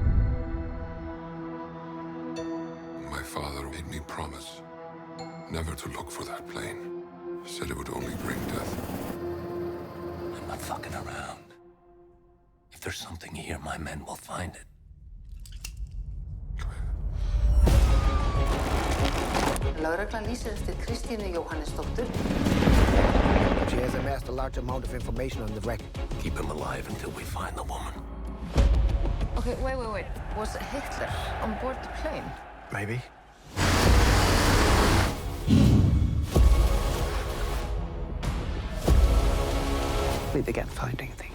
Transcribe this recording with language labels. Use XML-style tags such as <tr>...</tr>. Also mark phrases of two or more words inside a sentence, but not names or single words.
<en>My father made me promise never to look for that plane. Said it would only bring death. I'm not fucking around. If there's something here, my men will find it.</en> <is>Lögreglan lýsir eftir Kristínu Jóhannesdóttur.</is> <en>She has amassed a large amount of information on the wreck. Keep him alive until we find the woman. Okay, wait. Was Hitler on board the plane? Maybe. We began finding things.</en>